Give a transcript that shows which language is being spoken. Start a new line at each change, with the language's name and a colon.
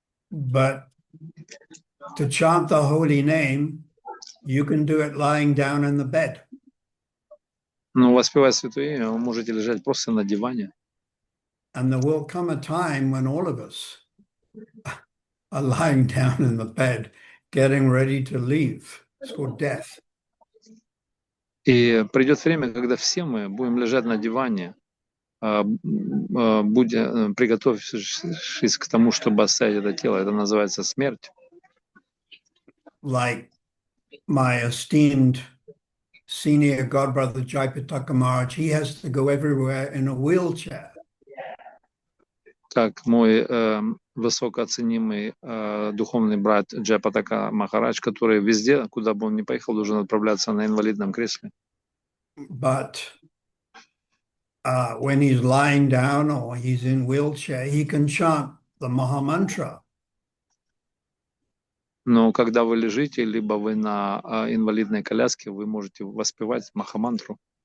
English: But to chant the holy name, you can do it lying down in the bed.
Russian: Но воспевать святое имя вы можете лежать просто на диване.
English: And there will come a time when all of us are lying down in the bed, getting ready to leave. It's called death.
Russian: И придет время, когда все мы будем лежать на диване, приготовившись к тому, чтобы оставить это тело. Это называется смерть.
English: Like my esteemed senior godbrother Jaipataka Maharaj, he has to go everywhere in a wheelchair.
Russian: Как мой высокооценимый духовный брат Джайпатака Махарадж, который везде, куда бы он ни поехал, должен отправляться на инвалидном кресле.
English: But when he's lying down or he's in wheelchair, he can chant the Maha Mantra.
Russian: Но когда вы лежите, либо вы на инвалидной коляске, вы можете воспевать Махамантру.